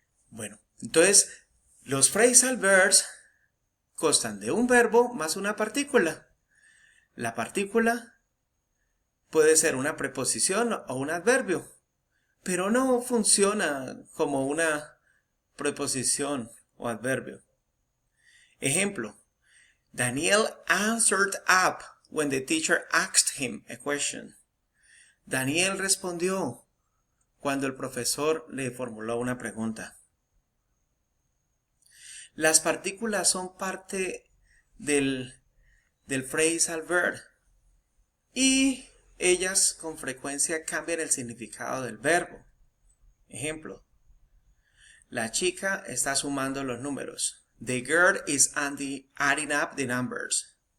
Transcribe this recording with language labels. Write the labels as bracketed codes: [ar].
[es] Bueno, entonces los phrasal verbs constan de un verbo más una partícula. La partícula puede ser una preposición o un adverbio, pero no funciona como una preposición o adverbio. Ejemplo, [en] Daniel answered up when the teacher asked him a question. [es] Daniel respondió cuando el profesor le formuló una pregunta. Las partículas son parte del phrasal verb y ellas con frecuencia cambian el significado del verbo. Ejemplo, la chica está sumando los números. [en] The girl is adding up the numbers.